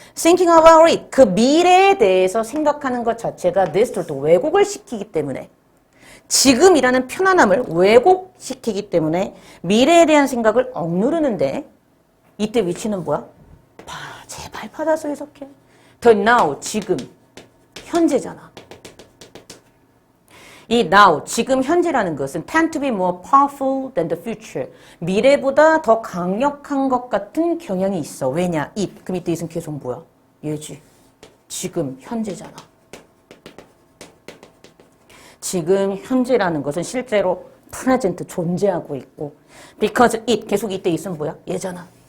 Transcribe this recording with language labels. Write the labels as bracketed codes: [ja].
[en] thinking about it, [ko] 그 미래에 대해서 생각하는 것 자체가 distort, 왜곡을 시키기 때문에 지금이라는 편안함을 왜곡시키기 때문에 미래에 대한 생각을 억누르는데 이때 위치는 뭐야? 제발 받아서 해석해. The now, 지금, 현재잖아. [en] 이 now, [ko] 지금 현재라는 것은 [en] tend to be more powerful than the future. [ko] 미래보다 더 강력한 것 같은 경향이 있어. 왜냐? it. 그럼 이때 it은 계속 뭐야? 얘지. 지금 현재잖아. 지금 현재라는 것은 실제로 present 존재하고 있고 because it. 계속 이때 it은 뭐야? 얘잖아.